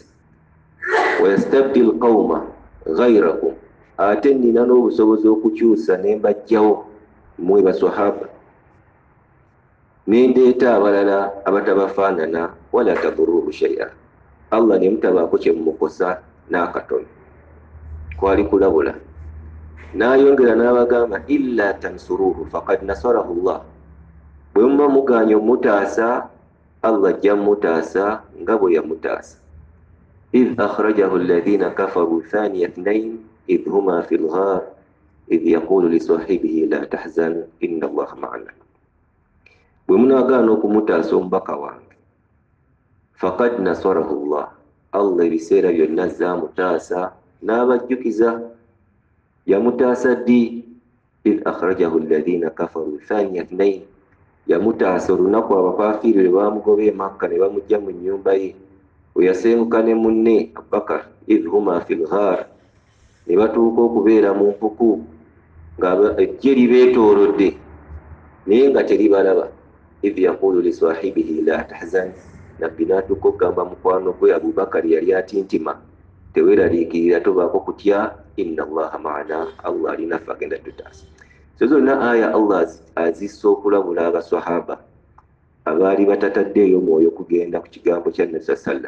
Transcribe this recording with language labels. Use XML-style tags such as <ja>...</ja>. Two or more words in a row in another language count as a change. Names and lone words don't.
<ar>ويستبدل قوما غيركم,</ar> <lg>ate nina n'obusobozi okukyusa ne mbajjawo mmwe baswahaba, ne ndeeta abalala abatabafaanana,</lg> <ar>ولا تضروه شيئا,</ar> <lg>Allah ne mutabaako kye mumukosa n'akatono. Kwali kulabula. N'ayongera n'abagamba</lg> <ar>إلا تنصروه فقد نصره الله,</ar> <lg>bwe muba muganya omutaasa, Allah ajja mutaasa nga bwe yamutaasa.</lg> <ar>إذ أخرجه الذين كفروا ثاني اثنين إذ هما في الغار إذ يقول لصاحبه لا تحزن إن الله معنا.</ar> <lg>Bwe munaagaana okumutaasa omubaka wange,</lg> <ar>فقد نصره الله,</ar> <lg>Allah ebiseera byonna azza mutaasa n'abajjukiza. Yamutaasa ddi?</lg> <ar>إذ أخرجه الذين كفروا ثاني اثنين,</ar> <lg>yamutaasa olunaku abakaafiiri lwe baamugoba e Makka ne bamujja mu nnyumba ye, we yasenguka ne munne Abubakar,</lg> <ar>إذ هما في الغار,</ar> <lg>ne batuuka okubeera mu mpuku nga ejje libeetoolodde naye nga teribalaba.</lg> <ar>إذ يقول لصاحبه لا تحزن,</ar> <lg>nabbi n'atuuka okugamba mukwano gwe Abubakar yali atintima, teweeraliikirira, tobaako kutya,</lg> <ar>إن الله معنا,</ar> <lg>Allah alinaffe agenda tutaasa. So zonna aya Allah azissa okulabula abaswahaba abaali batataddeeyo mwoyo kugenda ku kigambo kya Nabi sallam.</lg>